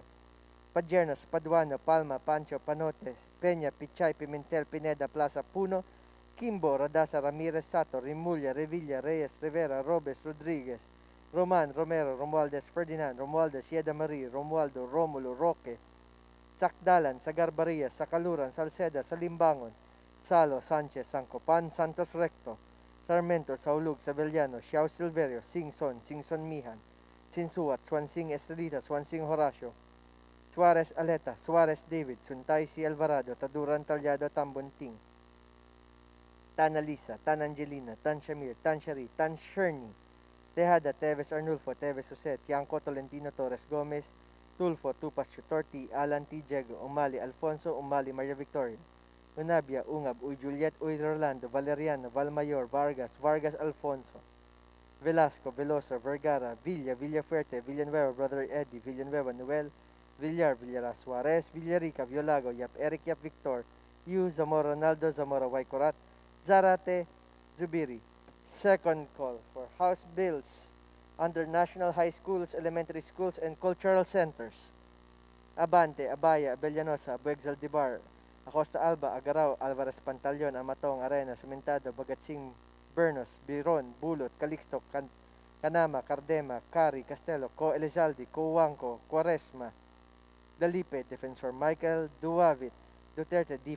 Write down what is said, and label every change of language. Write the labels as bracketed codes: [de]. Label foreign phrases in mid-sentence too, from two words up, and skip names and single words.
[en] Padjernos, Paduano, Palma, Pancho, Panotes, Peña, Pichay, Pimentel, Pineda, Plaza, Puno, Kimbo, Radasa, Ramirez, Sato, Rimulya, Revilla, Reyes, Rivera, Robes, Rodriguez, Roman, Romero, Romualdez, Ferdinand, Romualdez, Yeda Marie, Romualdo, Romulo, Roque, Sakdalan, Sagarbaria, Sakaluran, Salceda, Salimbangon, Salo, Sanchez, Sancopan, Santos Recto, Sarmento, Saulug, Sabeliano, Xiao Silverio, Singson, Singson Mihan, Sinsuat, Swansing Estrelita, Swansing Horacio, Suarez Aleta, Suarez David, Suntay C. Alvarado, Taduran Talyado, Tambunting, Tan Alisa, Tan Angelina, Tan Shamir, Tan Shari, Tan Sherny, Tejada, Teves Arnulfo, Teves Jose, Tiangco, Tolentino, Torres Gomez, Tulfo, Tupas Chutorti, Alan T. Diego, Umali Alfonso, Umali Maria Victoria, Unabia, Ungab, Uy Juliet, Uy Rolando, Valeriano, Valmayor, Vargas, Vargas Alfonso, Velasco, Veloso, Vergara, Villa, Villafuerte, Villanueva, Brother Eddie, Villanueva, Noel, Villar, Villara Suarez, Villarica, Violago, Yap Eric, Yap Victor, Yu, Zamora Ronaldo, Zamora Waikorat, Zarate, Zubiri. Second call for House Bills under National High Schools, Elementary Schools, and Cultural Centers. Abante, Abaya, Abellanosa, Abuexaldivar, Acosta Alba, Agaraw, Alvarez Pantaleon, Amatong, Arenas, Cementado, Bagatsing, Bernos, Biron, Bulot, Calixto, Canama, Cardema, Cari, Castelo, Co Elizalde, Cojuangco, Quaresma, Dalipe, Defensor Michael, Duavit, Duterte, D.